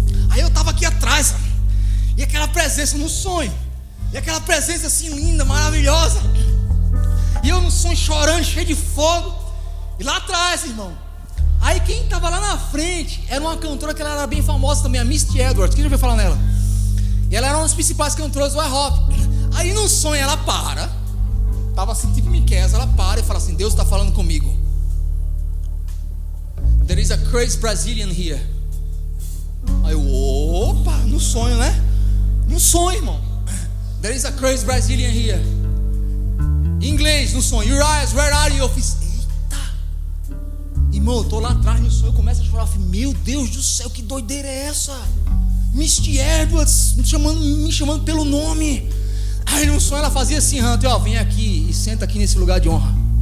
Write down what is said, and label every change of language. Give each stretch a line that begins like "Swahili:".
Portuguese: Aí eu tava aqui atrás, e aquela presença no sonho, e aquela presença assim linda, maravilhosa, e eu no sonho chorando, cheio de fogo, e lá atrás, irmão, aí quem tava lá na frente era uma cantora que ela era bem famosa também, a Misty Edwards. Quem já ouviu falar nela? E ela era uma das principais cantoras do IHOP. Aí no sonho ela para, tava assim tipo Miqueias, ela para e fala assim: Deus está falando comigo.
English: There is a crazy Brazilian here.
Portuguese: Aí eu, opa, no sonho, né? No sonho, irmão.
English: There is a crazy Brazilian here.
Portuguese: Em inglês, no sonho. Urias,
English: where are you?
Portuguese: Eu fiz, eita. Irmão, eu tô lá atrás no sonho, eu começo a chorar. Eu falei, meu Deus do céu, que doideira é essa? Misty Edwards me chamando pelo nome. Aí no sonho ela fazia assim: Hunter, ó, vem aqui e senta aqui nesse lugar de honra.